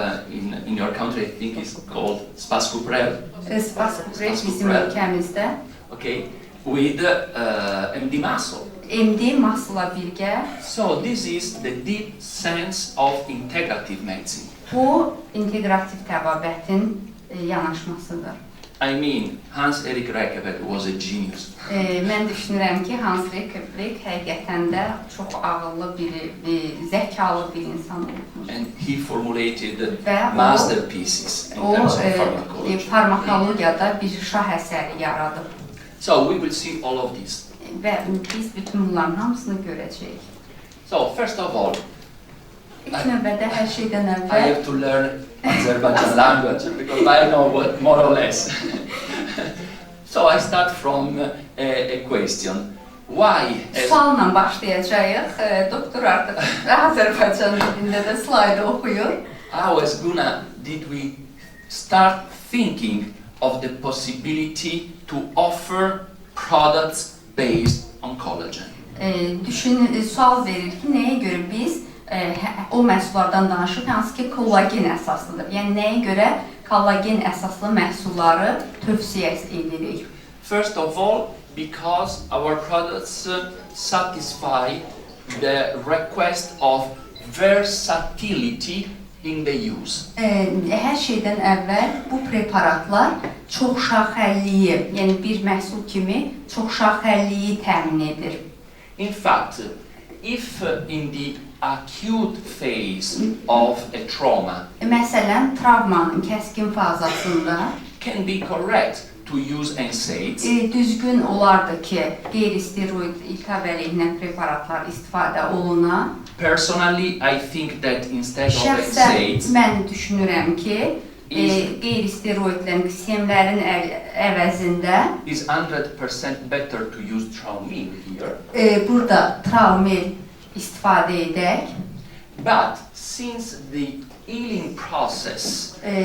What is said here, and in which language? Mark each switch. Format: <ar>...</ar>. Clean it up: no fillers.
<en>in your country I think it's called spascuprel.</en> <az>Spascuprel bizim ölkəmizdə.</az> <en>Okay, with MD muscle.</en> <az>MD muscle-la birgə.</az> <en>So this is the deep sense of integrative medicine.</en> <az>Bu İnteqrativTəbabətin yanaşmasıdır.</az> <en>I mean, Hans-Erik Reykjavik was a genius.</en> <az>Mən düşünürəm ki, Hans-Erik Reykjavik həqiqətən də çox ağıllı biri, zəkalı bir insan olmuş.</az> <en>And he formulated masterpieces in terms of pharmacology.</en> <az>Farmakologiyada bir şah əsəri yaradıb.</az> <en>So we will see all of this.</en> <az>Və biz bütün bunların hamısını görəcəyik.</az> <en>So first of all,</en> <az>İlk növbədə hər şeydən</az> <en>I</en> <az>əvvəl</az> <en>have to learn Azerbaijan language because I know what more or less. So I start from a question. why,</en> <az>Sualla başlayacağıq. Doktor artıq Azərbaycan dilində də slaydı oxuyur.</az> <en>how as Guna did we start thinking of the possibility to offer products based on collagen?</en> <az>Sual verir ki, nəyə görə biz o məhsullardan danışıb, hansı ki kollagen əsaslıdır. Yəni nəyə görə kollagen əsaslı məhsulları tövsiyə edirik?</az> <en>First of all, because our products satisfy the request of versatility in the use.</en> <az>Hər şeydən əvvəl bu preparatlar çoxşaxəlliyi, yəni bir məhsul kimi çoxşaxəlliyi təmin edir.</az> <en>In fact, if in the acute phase of a trauma</en> <az>Məsələn, travmanın kəskin fazasında</az> <en>can be correct to use NSAIDs,</en> <az>düzgün olardı ki, qeyri-steroid iltihabi əleyhinə preparatlar istifadə oluna.</az> <en>personally I think that instead of</en> <az>Şəxsən</az> <en>NSAIDs,</en> <az>mən düşünürəm ki, qeyri-steroidlərin, sistemlərin əvəzində</az> <en>is 100% better to use Traumil here.</en> <az>Burada Traumil istifadə edək.</az> <en>But since the healing process</en>